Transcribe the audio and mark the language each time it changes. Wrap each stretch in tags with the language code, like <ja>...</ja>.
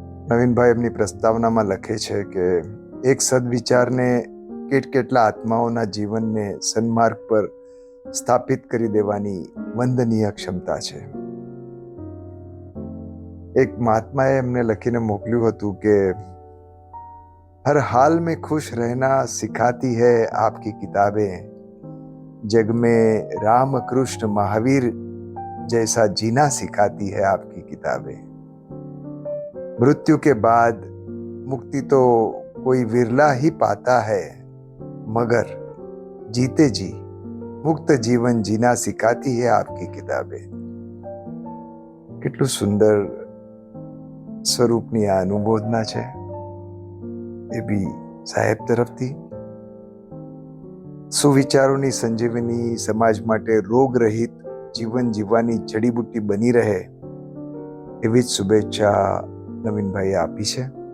<gu>નવીનભાઈ એમની પ્રસ્તાવનામાં લખે છે કે એક સદવિચારને કેટલા આત્માઓના જીવનને સન્માર્ગ પર સ્થાપિત કરી દેવાની વંદનીય ક્ષમતા છે. એક મહાત્માએ એમને લખીને મોકલ્યું હતું કે</gu> <hi>હર હાલ में खुश रहना सिखाती है आपकी किताबें, जग में राम कृष्ण महावीर जैसा जीना सिखाती है आपकी किताबें. मृत्यु के बाद मुक्ति तो कोई विरला ही पाता है, मगर जीते जी मुक्त जीवन जीना सिखाती है आपकी किताबें.</hi> <gu>કેટલું સુંદર સ્વરૂપની આ અનુબોધના છે, એ બી સાહેબ તરફથી. સુવિચારોની સંજીવની સમાજ માટે રોગ રહિત જીવન જીવવાની જડીબુટ્ટી બની રહે એવી જ શુભેચ્છા નવીનભાઈએ આપી છે.</gu>